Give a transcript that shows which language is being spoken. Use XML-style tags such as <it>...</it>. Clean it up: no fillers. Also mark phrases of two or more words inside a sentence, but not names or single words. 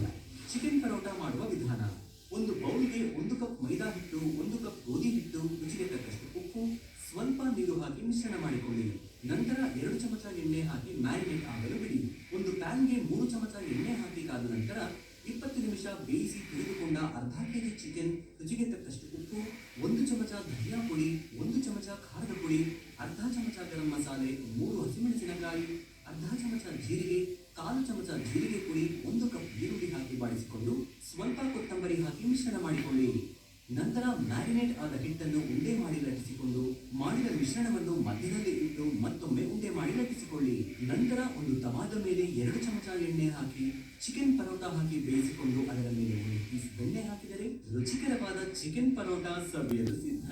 <kn>ಚಿಕನ್ ಪರೋಟ ಮಾಡುವ ವಿಧಾನ: ಒಂದು ಬೌಲ್ಗೆ 1 ಕಪ್ ಮೈದಾ ಹಿಟ್ಟು, 1 ಕಪ್ ಗೋಧಿ ಹಿಟ್ಟು, ರುಚಿಗೆ ತಕ್ಕಷ್ಟು ಉಪ್ಪು, ಸ್ವಲ್ಪ ನೀರು ಹಾಕಿ ಮಿಶ್ರಣ ಮಾಡಿಕೊಳ್ಳಿ. ನಂತರ 2 ಚಮಚ ಎಣ್ಣೆ ಹಾಕಿ ಮ್ಯಾರಿನೇಟ್ ಆಗಲು ಬಿಡಿ. ಒಂದು ಪ್ಯಾನ್ಗೆ 3 ಚಮಚ ಎಣ್ಣೆ ಹಾಕಿ ಕಾದ ನಂತರ 20 ನಿಮಿಷ ಬೇಯಿಸಿ ತೆಗೆದುಕೊಂಡ ಅರ್ಧ ಕೆಜಿ ಚಿಕನ್, ರುಚಿಗೆ ತಕ್ಕಷ್ಟು ಉಪ್ಪು, 1 ಚಮಚ ಧನಿಯಾ ಪುಡಿ, 1 ಚಮಚ ಖಾರದ ಪುಡಿ, ಅರ್ಧ ಚಮಚ ಗರಂ ಮಸಾಲೆ, 3 ಹಸಿಮೆಣಸಿನಕಾಯಿ, ಅರ್ಧ ಚಮಚ ಜೀರಿಗೆ, 1/4 ಚಮಚ ಜೀರಿಗೆ ಪುಡಿ, 1 ಕಪ್ ಈರುಳ್ಳಿ ಹಾಕಿ ಬಾಡಿಸಿಕೊಂಡು ಸ್ವಲ್ಪ ಕೊತ್ತಂಬರಿ ಹಾಕಿ ಮಿಶ್ರಣ ಮಾಡಿಕೊಳ್ಳಿ. ನಂತರ ಮ್ಯಾರಿನೇಟ್ ಆದ ಹಿಟ್ಟನ್ನು ಉಂಡೆ ಮಾಡಿ ಲಟ್ಟಿಸಿಕೊಂಡು ಮಾಡಿದ ಮಿಶ್ರಣವನ್ನು ಮಧ್ಯದಲ್ಲಿ ಇಟ್ಟು ಮತ್ತೊಮ್ಮೆ ಉಂಡೆ ಮಾಡಿ ಲಟ್ಟಿಸಿಕೊಳ್ಳಿ. ನಂತರ ಒಂದು ತವಾದ ಮೇಲೆ 2 ಚಮಚ ಎಣ್ಣೆ ಹಾಕಿ ಚಿಕನ್ ಪರೋಟ ಹಾಕಿ ಬೇಯಿಸಿಕೊಂಡು ಅದರ ಮೇಲೆ 1 ಪೀಸ್ ಬೆಣ್ಣೆ ಹಾಕಿದರೆ ರುಚಿಕರವಾದ ಚಿಕನ್ ಪರೋಟ ಸವಿಯಲು ಸಿದ್ಧ.</kn>